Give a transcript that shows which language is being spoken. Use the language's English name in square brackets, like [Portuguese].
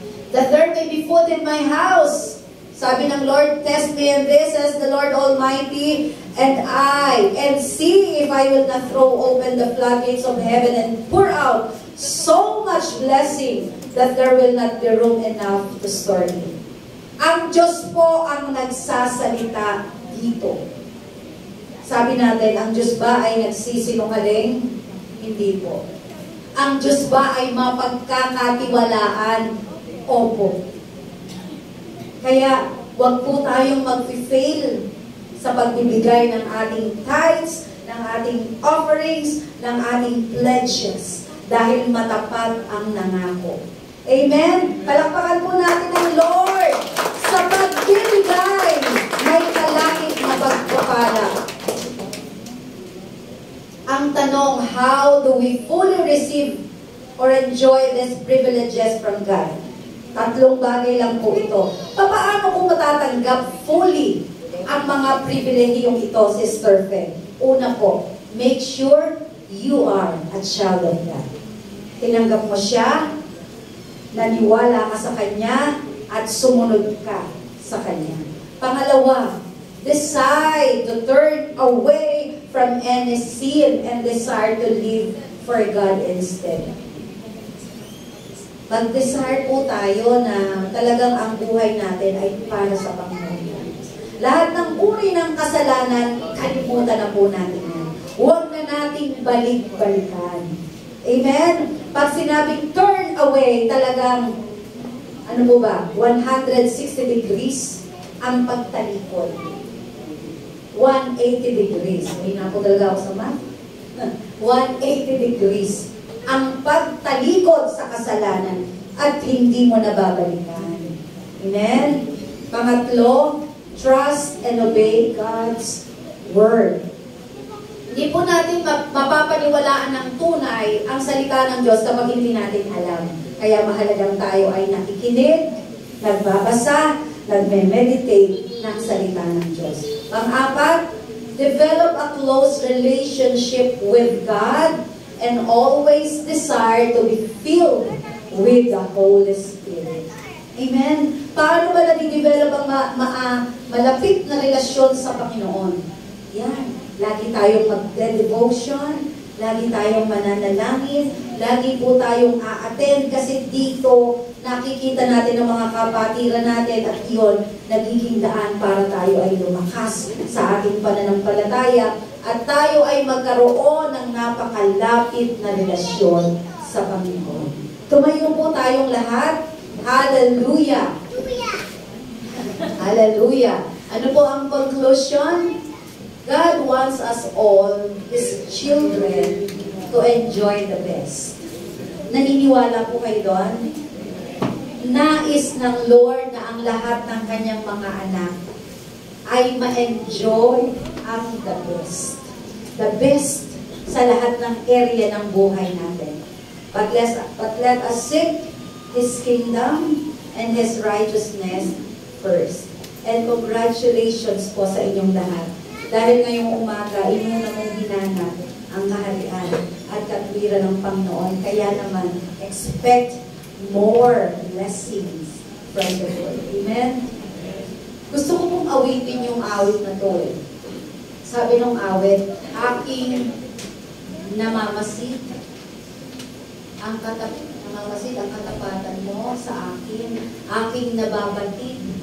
[English] The third may be food in my house. [Filipino] Sabi ng Lord, [English] test me in this, says the Lord Almighty, and see if I will not throw open the floodgates of heaven and pour out so much blessing that there will not be room enough to store it. [Filipino] Ang Diyos po ang nagsasalita dito. Sabi natin, ang Diyos ba ay nagsisinungaling? Hindi po. Ang Diyos ba ay mapagkakatiwalaan? Opo. Kaya, huwag po tayong mag-fail sa pagbibigay ng ating tithes, ng ating offerings, ng ating pledges, dahil matapat ang nangako. Amen? Palakpakan po natin ang Lord sa pagbibigay may kalakip na pagpapala. Ang tanong, [English] how do we fully receive or enjoy these privileges from God? [Filipino] Tatlong bagay lang po ito. Paano kung matatanggap fully ang mga pribilehiyong ito, Sister Fe? Una po, [English] make sure you are a child of God. [Filipino] Tinanggap mo siya, naniwala ka sa Kanya, at sumunod ka sa Kanya. Pangalawa, [English] decide to turn away from any sin and desire to live for God instead. [Filipino] Mag-desire po tayo na talagang ang buhay natin ay para sa Panginoon. Lahat ng uri ng kasalanan, kalimutan na po natin yan. Huwag na nating balik-balikan. Amen? Pag sinabing [English] turn away, [Filipino] talagang, 160 degrees ang pagtalikod. 180 degrees. May na po talaga ako sa math. 180 degrees ang pagtalikod sa kasalanan at hindi mo nababalikan. Amen? Pangatlo, [English] trust and obey God's word. [Filipino] Hindi po natin mapapaniwalaan ng tunay ang salita ng Diyos kapag hindi natin alam. Kaya mahalagang tayo ay nakikinig, nagbabasa, nagme-meditate ng salita ng Diyos. Pang-apat, [English] develop a close relationship with God and always desire to be filled with the Holy Spirit. Amen? [Filipino] Paano ba nadidevelop ang malapit na relasyon sa Panginoon? Yan. Lagi tayong mag-devotion, lagi tayong mananalangin, lagi po tayong a-attend kasi dito nakikita natin ang mga kapatiran natin at iyon nagiging daan para tayo ay lumakas sa ating pananampalataya at tayo ay magkaroon ng napakalapit na relasyon sa Panginoon. Tumayo po tayong lahat. Hallelujah! Hallelujah! Ano po ang conclusion? [English] God wants us all, His children, to enjoy the best. [Filipino] Naniniwala po kayo doon? Nais ng Lord na ang lahat ng kanyang mga anak ay ma-enjoy ang the best. [English] The best [Filipino] sa lahat ng area ng buhay natin. [English] But let us seek His kingdom and His righteousness first. And congratulations [Filipino] po sa inyong lahat. Dahil ngayong umaga, inyo na mong hinanap ang kaharian at katwiran ng Panginoon. Kaya naman, [English] expect more blessings from the Lord. Amen? [Filipino] Gusto ko pong awitin yung awit na to eh. Sabi ng awit, aking namamasid ang katapatan mo sa akin, aking nababatid.